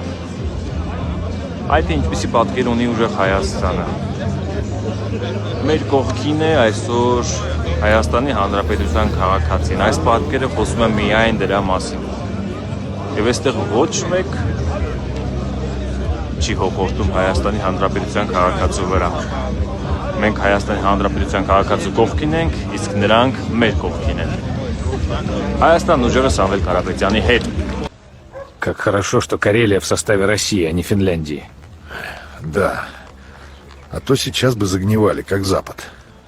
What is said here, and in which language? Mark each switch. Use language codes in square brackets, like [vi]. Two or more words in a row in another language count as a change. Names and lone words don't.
[hy] այդ ինչպիսի պատկեր ունի ուժեղ Հայաստանը։ Մեր կողքին է այսօր Հայաստանի Հանրապետության քաղաքացին, այս պատկերը խոսում է միայն դրա մասին, և այստեղ ոչ մեկ չի հոգորտում Հայաստանի Հանրապետության քաղաքացու վրա, մենք Հայաստանի Հանրապետության քաղաքացու կողքին ենք, իսկ նրանք մեր кողքին են, Հայաստանն ուժեղը Սամվել Կարապետյանի հետ։ [ru] Как хорошо, что Карелия в составе России, а не Финляндии. Да. А то сейчас бы загнивали, как Запад.